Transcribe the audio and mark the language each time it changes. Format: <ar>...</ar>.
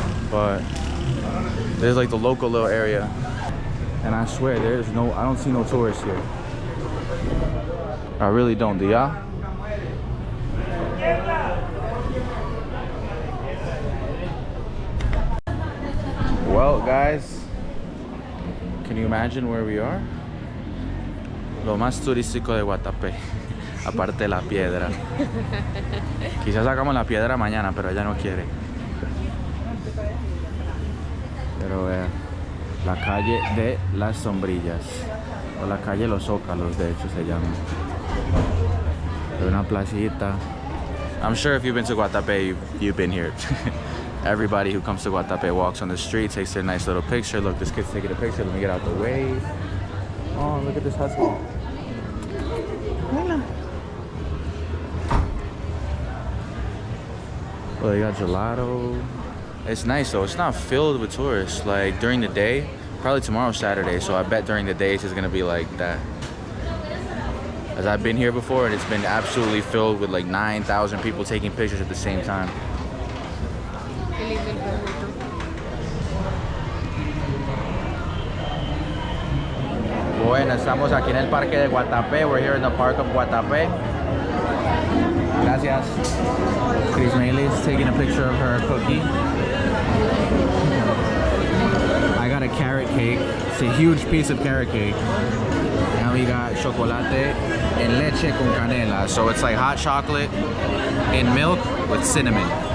<en>But there's like the local little area, and I swear I don't see no tourists here. I really don't. Do y'all? Well, guys, can you imagine where we are?</en> <es>Lo más turístico de Guatapé, aparte de la piedra. Quizás sacamos la piedra mañana, pero ella no quiere. Pero vean, la calle de las sombrillas, o la calle Los Zócalos, de hecho se llama. Una placita.</es> <en>I'm sure if you've been to Guatapé, you've been here. Everybody who comes to Guatapé walks on the street, takes their nice little picture. Look, this kid's taking a picture. Let me get out the way. Oh, look at this husky. Hola. Well, they got gelato. It's nice though. It's not filled with tourists. Like during the day, probably tomorrow's Saturday, so I bet during the days it's gonna be like that. As I've been here before, and it's been absolutely filled with like 9,000 people taking pictures at the same time.</en> <es>Bueno, estamos aquí en el parque de Guatapé.</es> <en>We're here in the park of Guatapé. Gracias. Crismeily is taking a picture of her cookie. I got a carrot cake. It's a huge piece of carrot cake. And we got</en> <es>chocolate en leche con canela.</es> <en>So it's like hot chocolate in milk with cinnamon.</en>